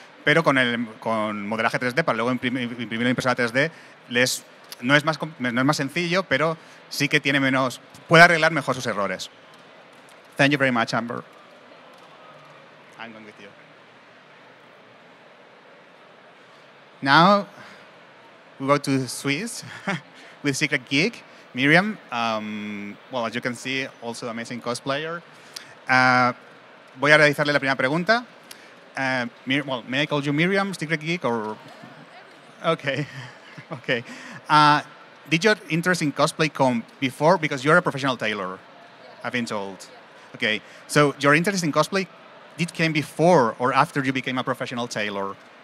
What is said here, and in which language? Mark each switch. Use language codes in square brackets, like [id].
[es] Pero con modelaje 3D, para luego imprimir en impresora 3D, no es más sencillo, pero sí que puede arreglar mejor sus errores. [en] Thank you very much, Amber. I'm going with you. Now, we go to Swiss with Secret Geek. Miriam, well, as you can see, also amazing cosplayer. [es] Voy a realizarle la primera pregunta. [en] Well, may I call you Miriam, Secret Geek, or? Okay, okay. Did your interest in cosplay come before? Because you're a professional tailor, I've been told. Okay, so your interest in cosplay came before or after you became a professional tailor?